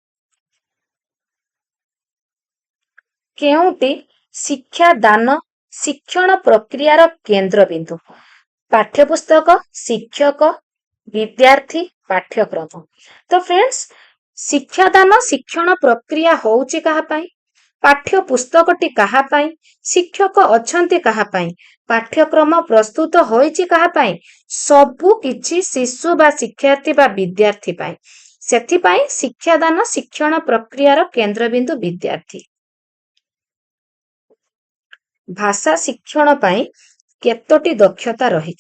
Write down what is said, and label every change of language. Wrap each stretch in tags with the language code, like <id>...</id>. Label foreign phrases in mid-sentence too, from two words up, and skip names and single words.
<or>ଜଉଁଟି ଶିକ୍ଷା ଦାନ ଶିକ୍ଷଣ ପ୍ରକ୍ରିୟାର କେନ୍ଦ୍ର ବିନ୍ଦୁ? ପାଠ୍ୟପୁସ୍ତକ, ଶିକ୍ଷକ, ବିଦ୍ୟାର୍ଥୀ, ପାଠ୍ୟକ୍ରମ। ତ ଫ୍ରେଣ୍ଡସ୍, ଶିକ୍ଷାଦାନ ଶିକ୍ଷଣ ପ୍ରକ୍ରିୟା ହେଉଛି କାହା ପାଇଁ? ପାଠ୍ୟ ପୁସ୍ତକଟି କାହା ପାଇଁ, ଶିକ୍ଷକ ଅଛନ୍ତି କାହା ପାଇଁ, ପାଠ୍ୟକ୍ରମ ପ୍ରସ୍ତୁତ ହୋଇଛି କାହା ପାଇଁ, ସବୁ କିଛି ଶିଶୁ ବା ଶିକ୍ଷାର୍ଥୀ ବା ବିଦ୍ୟାର୍ଥୀ ପାଇଁ। ସେଥିପାଇଁ ଶିକ୍ଷାଦାନ ଶିକ୍ଷଣ ପ୍ରକ୍ରିୟାର କେନ୍ଦ୍ରବିନ୍ଦୁ ବିଦ୍ୟାର୍ଥୀ। ଭାଷା ଶିକ୍ଷଣ ପାଇଁ କେତୋଟି ଦକ୍ଷତା ରହିଛି?</or>